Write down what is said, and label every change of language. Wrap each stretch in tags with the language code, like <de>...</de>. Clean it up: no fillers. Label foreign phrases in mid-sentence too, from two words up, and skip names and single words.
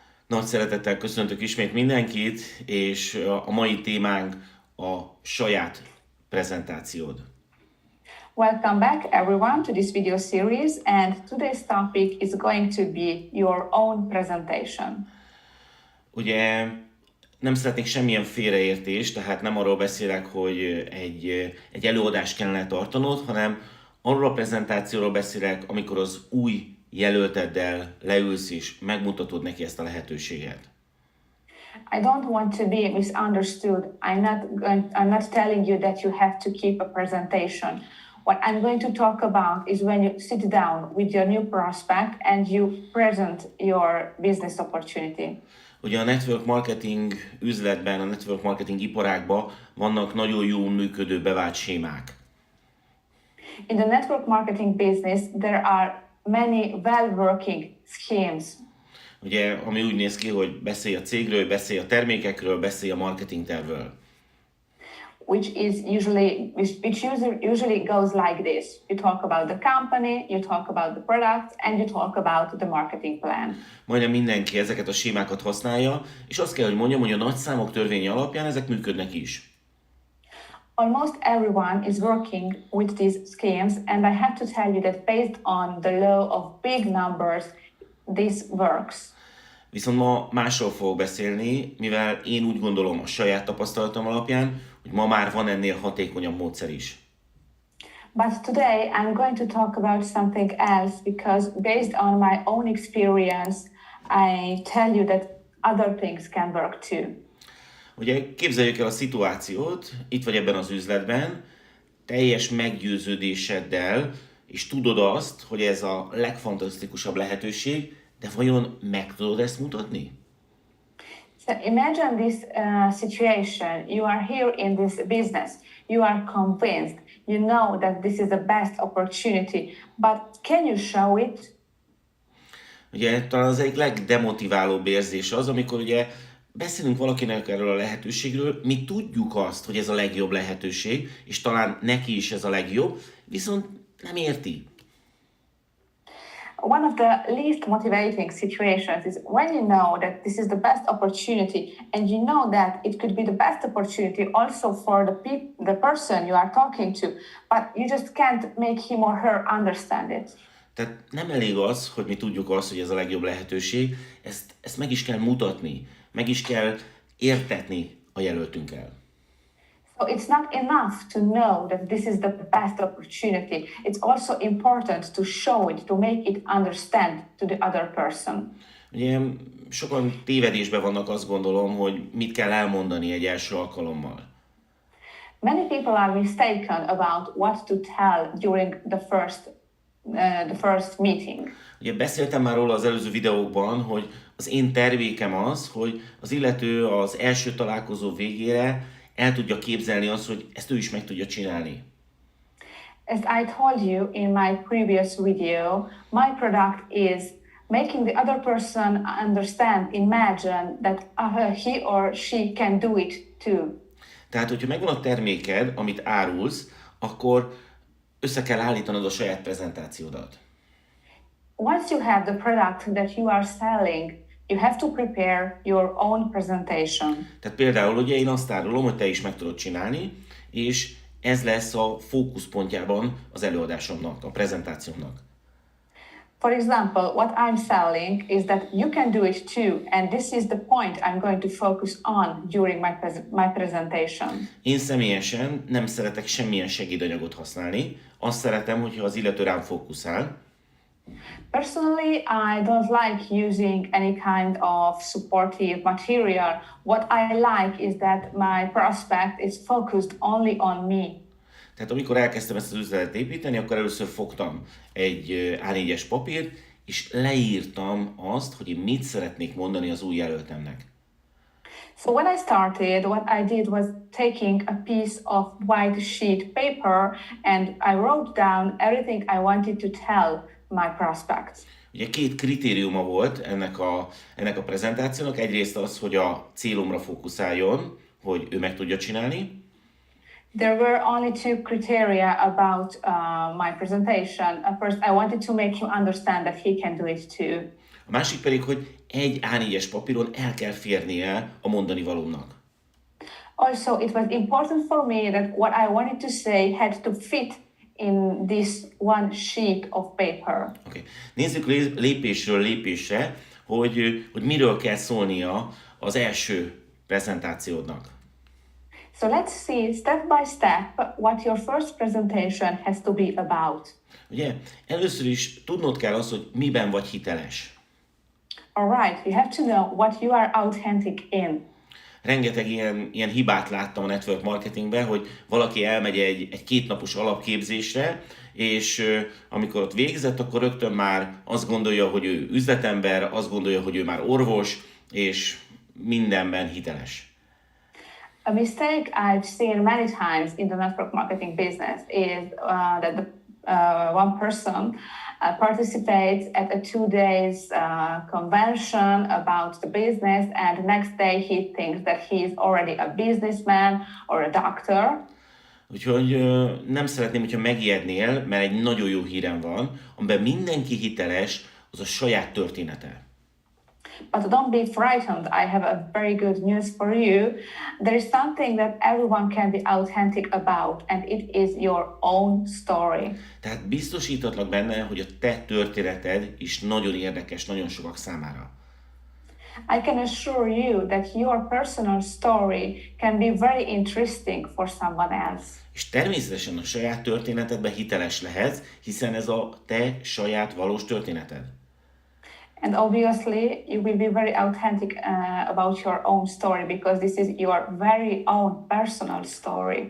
<hu>Nagy szeretettel köszöntök ismét mindenkit, és a mai témánk a saját prezentációd.</hu> <en>Welcome back everyone to this video series, and today's topic is going to be your own presentation.</en> <hu>Ugye nem szeretnék semmilyen félreértést, tehát nem arról beszélek, hogy egy előadást kellene tartanod, hanem arról a prezentációról beszélek, amikor az új jelölteddel leülsz és megmutatod neki ezt a lehetőséget.</hu> <en>I don't want to be misunderstood. I'm not telling you that you have to keep a presentation. What I'm going to talk about is when you sit down with your new prospect and you present your business opportunity.</en> <hu>Ugye a</hu> <en>network marketing</en> <hu>üzletben, a</hu> <en>network marketing</en> <hu>iparágban vannak nagyon jól működő bevált sémák.</hu> <en>In the network marketing business, there are many well-working schemes.</en> <hu>Ugye, ami úgy néz ki, hogy beszélj a cégről, beszélj a termékekről, beszélj a marketing tervről.</hu> <en>Which usually goes like this. You talk about the company, you talk about the products, and you talk about the marketing plan.</en> <hu>Majdnem mindenki ezeket a sémákat használja, és azt kell, hogy mondjam, hogy a nagyszámok törvénye alapján ezek működnek is.</hu> <en>Almost everyone is working with these schemes, and I have to tell you that based on the law of big numbers, this works.</en> <hu>Viszont ma másról fogok beszélni, mivel én úgy gondolom a saját tapasztalatom alapján, hogy ma már van ennél hatékonyabb módszer is.</hu> <en>But today I'm going to talk about something else because based on my own experience, I tell you that other things can work too.</en> <hu>Ugye képzeljük el a szituációt, itt vagy ebben az üzletben, teljes meggyőződéseddel, és tudod azt, hogy ez a legfantasztikusabb lehetőség, de vajon meg tudod ezt mutatni?</hu> <en>So imagine this situation. You are here in this business. You are convinced. You know that this is the best opportunity. But can you show it?</en> <hu>Ugye talán az egyik legdemotiválóbb érzés az, amikor ugye beszélünk valakinek erről a lehetőségről, mi tudjuk azt, hogy ez a legjobb lehetőség, és talán neki is ez a legjobb, viszont nem érti.</hu> <en>One of the least motivating situations is when you know that this is the best opportunity and you know that it could be the best opportunity also for the person you are talking to, but you just can't make him or her understand it.</en> <hu>Tehát nem elég az, hogy mi tudjuk azt, hogy ez a legjobb lehetőség, ezt meg is kell mutatni, meg is kell értetni a jelöltünkkel.</hu> <en>So it's not enough to know that this is the best opportunity. It's also important to show it, to make it understand to the other person.</en> <hu>Ugye sokan tévedésben vannak, azt gondolom, hogy mit kell elmondani egy első alkalommal.</hu> <en>Many people are mistaken about what to tell during the first meeting.</en> <hu>Ugye beszéltem már róla az előző videókban, hogy az én tervékem az, hogy az illető az első találkozó végére el tudja képzelni azt, hogy ezt ő is meg tudja csinálni.</hu> <en>As I told you in my previous video, my product is making the other person understand, imagine that he or she can do it too.</en> <hu>Tehát, hogyha megvan a terméked, amit árulsz, akkor össze kell állítanod a saját prezentációdat.</hu> <en>Once you have the product that you are selling, you have to prepare your own presentation.</en> <hu>Tehát például ugye én azt árulom, hogy te is meg tudod csinálni, és ez lesz a fókuszpontjában az előadásomnak, a prezentációmnak.</hu> <en>For example, what I'm selling is that you can do it too, and this is the point I'm going to focus on during my presentation.</en> <hu>Én személyesen nem szeretek semmilyen segédanyagot használni, azt szeretem, hogyha az illető rám fókuszál.</hu> <en>Personally, I don't like using any kind of supportive material. What I like is that my prospect is focused only on me.</en> <hu>Tehát amikor elkezdtem ezt az üzletet építeni, akkor először fogtam egy A4-es papírt, és leírtam azt, hogy én mit szeretnék mondani az új jelöltemnek.</hu> <en>So when I started, what I did was taking a piece of white sheet paper and I wrote down everything I wanted to tell my prospects.</en> <hu>Ugye két kritériuma volt ennek a prezentációnak. Egyrészt az, hogy a célomra fókuszáljon, hogy ő meg tudja csinálni.</hu> <en>There were only two criteria about my presentation. First, I wanted to make him understand that he can do it too.</en> <hu>A másik pedig, hogy egy A4-es papíron el kell férnie a mondani valónak.</hu> <en>Also, it was important for me that what I wanted to say had to fit in this one sheet of paper. Okay.</en> <hu>Nézzük lépésről lépésre, hogy miről kell szólnia az első prezentációdnak.</hu> <en>So let's see step by step what your first presentation has to be about.</en> <hu>Ugye, először is tudnod kell azt, hogy miben vagy hiteles.</hu> <en>Alright, you have to know what you are authentic in.</en> <hu>Rengeteg ilyen hibát láttam a</hu> <en>network marketingben,</en> <hu>hogy valaki elmegy egy kétnapos alapképzésre, és amikor ott végzett, akkor rögtön már azt gondolja, hogy ő üzletember, azt gondolja, hogy ő már orvos, és mindenben hiteles.</hu> <en>A mistake I've seen many times in the network marketing business is that one person participates at a 2 days convention about the business, and next day he thinks that he is already a businessman or a doctor.</en> <hu>Úgyhogy nem szeretném, hogyha megijednél, mert egy nagyon jó hírem van, amiben mindenki hiteles, az a saját története.</hu> <en>But don't be frightened. I have a very good news for you. There is something that everyone can be authentic about, and it is your own story.</en> <hu>Tehát biztosítatlak benne, hogy a te történeted is nagyon érdekes nagyon sokak számára.</hu> <en>I can assure you that your personal story can be very interesting for someone else.</en> <hu>És természetesen a saját történetedben hiteles lehetsz, hiszen ez a te saját valós történeted.</hu> <en>And obviously, you will be very authentic about your own story because this is your very own personal story.</en>